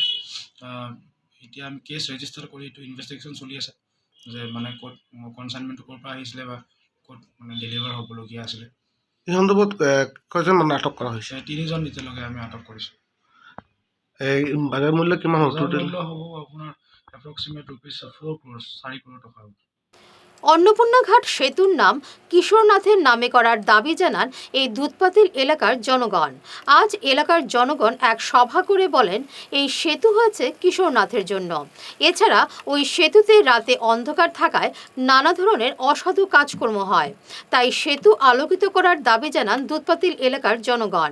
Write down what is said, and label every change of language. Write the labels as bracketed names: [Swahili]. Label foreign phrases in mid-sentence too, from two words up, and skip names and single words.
[Assamese] এতিয়া আমি [English] case register [Assamese] কৰি এইটো ইনভেষ্টিগেশ্যন চলি আছে যে ক'ত কনচাইনমেণ্টটো ক'ৰ পৰা আহিছিলে বা ক'ত ডেলিভাৰ হ'বলগীয়া আছিলে। এই সন্দৰ্ভত কেইজন মানুহ আটক কৰা হৈছে? 3জন এতিয়ালৈকে আমি আটক কৰিছোঁ। এই বাজাৰ মূল্য কিমান হ'ব? বজাৰ মূল্য হ'ব আপোনাৰ [English] approximate ₹4 crores, [Assamese] 4 কোটি টকা হ'ব। [Bangla] অন্নপূর্ণাঘাট সেতুর নাম কিশোরনাথের নামে করার দাবি জানান এই দুধপাতিল এলাকার জনগণ। আজ এলাকার জনগণ এক সভা করে বলেন এই সেতু হয়েছে কিশোরনাথের জন্য। এছাড়া ওই সেতুতে রাতে অন্ধকার থাকায় নানা ধরনের অসাধু কাজকর্ম হয়, তাই সেতু আলোকিত করার দাবি জানান দুধপাতিল এলাকার জনগণ।